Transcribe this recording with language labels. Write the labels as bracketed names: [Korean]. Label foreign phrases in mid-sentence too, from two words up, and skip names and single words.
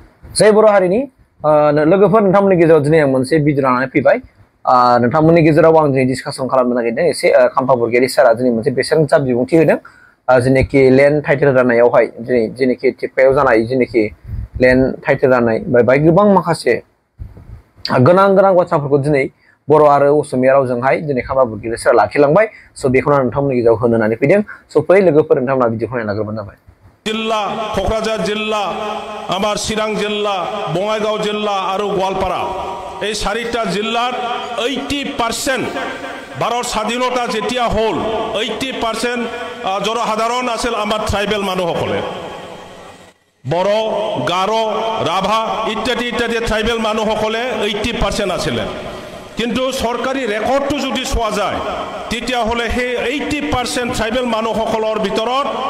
[Bodo] जाय बर' हारिनि लोगोफोर नोंथांमोननि गेजेराव दिनै आं मोनसे भिडिअ लानानै फैबाय नोंथांमोननि गेजेराव आं दिनै डिसकासन खालामनो नागिरदों एसे खाम्फा बरगयारि सारा दिनै मोनसे बेसेन गोसा बिबुंथि होदों जेनेखि [English] land title [Bodo] राननायावहाय दिनै जेनेखि टिप्पायाव जानाय जेनेखि [English] land title [Bodo] राननाय बाय गोबां माखासे गोनां बाथ्राफोरखौ दिनै बर' आरो असमिया रावजोंहाय दिनै खाम्फा बरगयारि सारा लाखिलांबाय स' बेखौनो नोंथांमोननि गेजेराव होनो होननानै फैदों स' फै लोगोफोर नोंथांमोना भिडिअखौ नायना लाग्रोबानो जाबाय जिल्ला क'क्राझार जिल्ला आमार चिरां जिल्ला बङाइगाव जिल्ला आरो गोवालपारा [Assamese] এই চাৰিটা জিলাত 80% ভাৰত স্বাধীনতা যেতিয়া হল 80% জনসাধাৰণ আছিল আমাৰ ট্ৰাইবেল মানুহসকলে বড়ো গাৰো ৰাভা ইত্যাদি ইত্যাদি ট্ৰাইবেল মানুহসকলে 80% আছিলে কিন্তু সরকারি রেকর্ডটো যদি চোৱা যায় তেতিয়া হলে সেই 80% ট্রাইবেল মানুহসকলৰ ভিতৰত